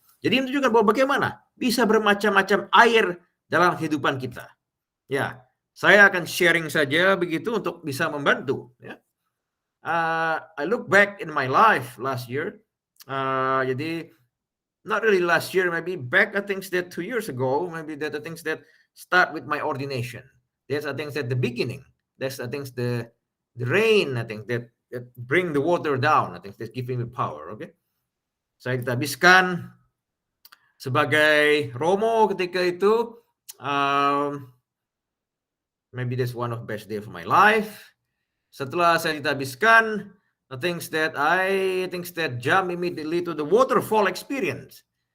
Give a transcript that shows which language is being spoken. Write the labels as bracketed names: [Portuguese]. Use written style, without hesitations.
[Indonesian] Jadi menunjukkan bahwa bagaimana bisa bermacam-macam air dalam kehidupan kita. Ya, saya akan sharing saja begitu untuk bisa membantu. Ya. [English] I look back in my life last year. Jadi not really last year, maybe back I think that 2 years ago, maybe that the things that start with my ordination. That's I think that the beginning. That's I think the rain I think that bring the water down. I think that's giving me power. Okay. [Indonesian] Saya ditabiskan sebagai Romo ketika itu. [English] Maybe that's one of the best day of my life. [Indonesian] Setelah saya ditabiskan, [English] I think that jump immediately to the waterfall experience.